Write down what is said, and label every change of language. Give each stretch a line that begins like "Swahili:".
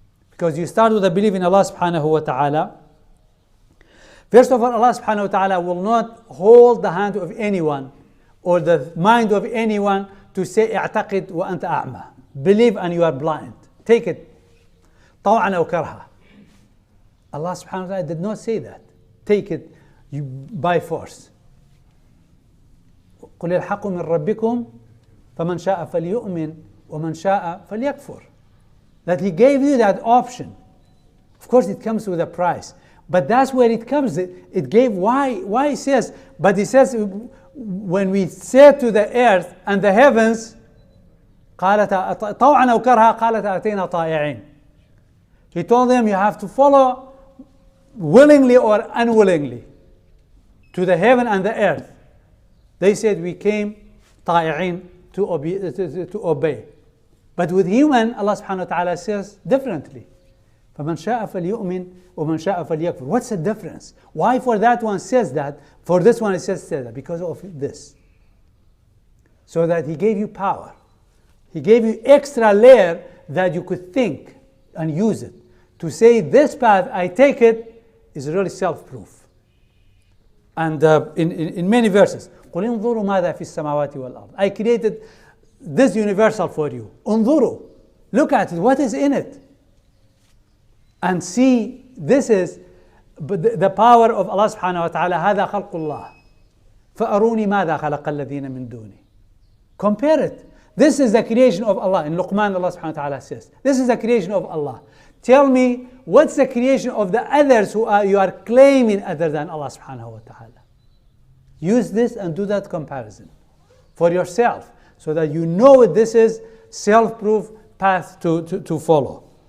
English: Because you start with a belief in Allah subhanahu wa ta'ala. First of all, Allah subhanahu wa ta'ala will not hold the hand of anyone or the mind of anyone to say,
Arabic: اعتقد وأنت أعمى.
English: Believe and you are blind. Take it.
Arabic: طوعا أو كرها.
English: Allah subhanahu wa ta'ala did not say that. Take it by force.
Arabic: قل الحق من ربكم فمن شاء فليؤمن ومن شاء فليكفر.
English: That He gave you that option. Of course, it comes with a price. But that's where it comes. It gave why He says, but He says, when we said to the earth and the heavens,
Arabic: قالت طوعا أو كرها قالت أتينا طائعين.
English: He told them you have to follow willingly or unwillingly to the heaven and the earth. They said we came طائعين to obey. But with human, Allah subhanahu wa ta'ala says differently.
Arabic: فَمَنْ شَاءَ فَلْيُؤْمِنْ وَمَنْ شَاءَ فَلْيَكْفُرْ.
English: What's the difference? Why for that one says that, for this one it says that? Because of this. So that He gave you power. He gave you extra layer that you could think and use it. To say this path, I take it, is really self-proof. And in many verses,
Arabic: قُلْ انظُرُوا ماذا في السماوات والأرض.
English: I created this universal for you.
Arabic: انظروا.
English: Look at it. What is in it? And see, this is the power of Allah subhanahu wa ta'ala.
Arabic: هذا خلق الله. فأروني ماذا خلق الذين من دوني.
English: Compare it. This is the creation of Allah. In Luqman, Allah subhanahu wa ta'ala says, this is the creation of Allah. Tell me, what's the creation of the others you are claiming other than Allah subhanahu wa ta'ala? Use this and do that comparison for yourself, so that you know this is self-proof path to follow.